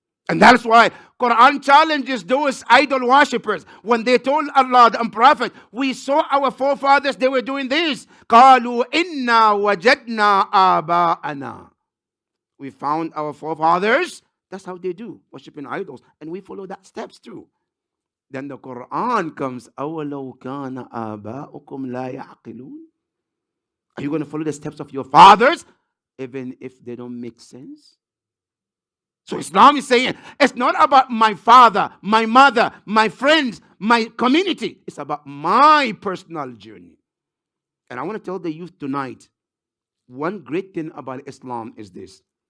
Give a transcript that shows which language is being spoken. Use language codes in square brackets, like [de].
[en] And that's why Quran challenges those idol worshippers. When they told Allah and Prophet, we saw our forefathers, they were doing this. [ar] قَالُوا إِنَّا وَجَدْنَا آبَاءَنَا. [en] We found our forefathers. That's how they do, worshiping idols. And we follow that steps too. Then the Quran comes, [ar] أَوَلَوْ كَانَ آبَاؤُكُمْ لَا يَعْقِلُونَ. [en] Are you going to follow the steps of your fathers, even if they don't make sense? So Islam is saying, it's not about my father, my mother, my friends, my community. It's about my personal journey. And I want to tell the youth tonight, one great thing about Islam is this.